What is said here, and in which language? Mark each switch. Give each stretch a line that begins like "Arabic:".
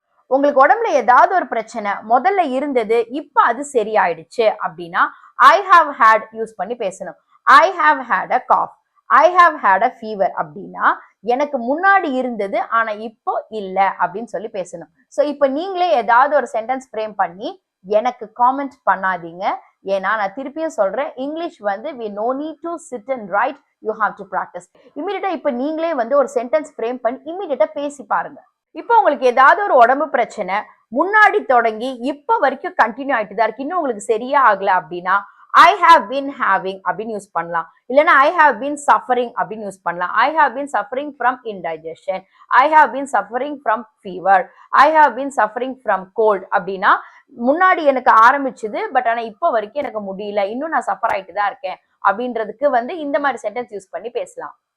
Tamil: உங்களுக்கு உடம்புல ஏதாவது ஒரு பிரச்சனை முதல்ல இருந்தது, இப்ப அது சரியாயிடுச்சு அப்படின்னா ஐ ஹாவ் ஹேட் யூஸ் பண்ணி பேசணும். I have had a cough, I have had a fever அப்படின்னா எனக்கு முன்னாடி இருந்தது ஆனா இப்போ இல்ல அப்படின்னு சொல்லி பேசணும். ஸோ இப்போ நீங்களே ஏதாவது ஒரு சென்டென்ஸ் ஃப்ரேம் பண்ணி எனக்கு காமெண்ட் பண்ணாதீங்க. ஏன்னா நான் திருப்பியும் சொல்றேன், இங்கிலீஷ் வந்து
English: we no need to sit and write, you have to practice.
Tamil: இமீடியட்டா இப்போ நீங்களே வந்து ஒரு சென்டென்ஸ் ஃப்ரேம் பண்ணி இமீடியட்டா பேசி பாருங்க. இப்போ உங்களுக்கு ஏதாவது ஒரு உடம்பு பிரச்சனை முன்னாடி தொடங்கி இப்ப வரைக்கும் கண்டினியூ ஆயிட்டு தான் இருக்கு, இன்னும் உங்களுக்கு சரியா ஆகல அப்படின்னா ஐ ஹாவ் பீன் ஹேவிங் அப்படின்னு யூஸ் பண்ணலாம். இல்லைன்னா ஐ ஹாவ் பீன் சஃபரிங் அப்படின்னு யூஸ் பண்ணலாம். I have been suffering from இன்டைஜஷன், I have been suffering from fever, I have been suffering from gold அப்படின்னா முன்னாடி எனக்கு ஆரம்பிச்சது பட் ஆனா இப்போ வரைக்கும் எனக்கு முடியல, இன்னும் நான் சஃபர் ஆயிட்டு தான் இருக்கேன் அப்படின்றதுக்கு வந்து இந்த மாதிரி சென்டென்ஸ் யூஸ் பண்ணி பேசலாம்.